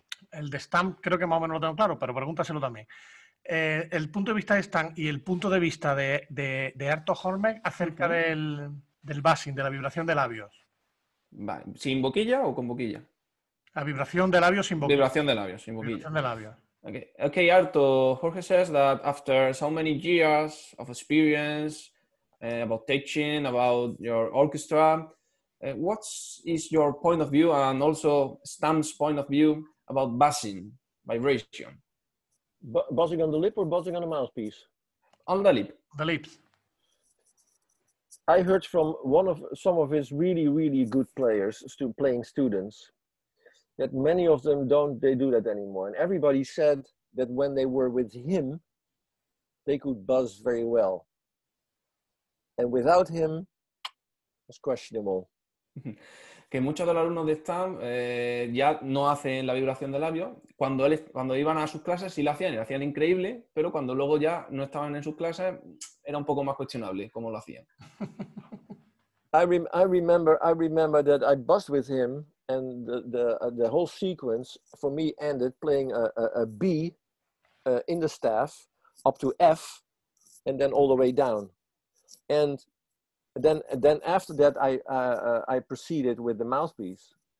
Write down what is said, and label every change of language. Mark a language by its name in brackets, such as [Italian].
[Spanish] El de Stam creo que más o menos lo tengo claro, pero pregúntaselo también. El punto de vista de Stam y el punto de vista de Arto Hornweeg acerca del buzzing, de la vibración de labios. Vale. ¿Sin boquilla o con boquilla? La vibración de labios sin boquilla. Vibración de labios, sin boquilla. Vibración de labios. [English] Okay, Arto, Jorge says that after so many years of experience about teaching, about your orchestra, what is your point of view and also Stam's point of view about buzzing, vibration? Buzzing on the lip or buzzing on the mouthpiece? On the lip. The lips. I heard from some of his really, really good players, playing students, that many of them do that anymore. And everybody said that when they were with him, they could buzz very well. And without him, it's questionable. [Spanish] Que muchos de los alumnos de Stam ya no hacen la vibración de labios. Cuando iban a sus clases sí la hacían, y la hacían increíble, pero cuando luego ya no estaban en sus clases era un poco más cuestionable cómo lo hacían. [English] I remember that I buzzed with him, and the whole sequence for me ended playing a B in the staff up to F, and then all the way down. And then after that, I proceeded with the mouthpiece.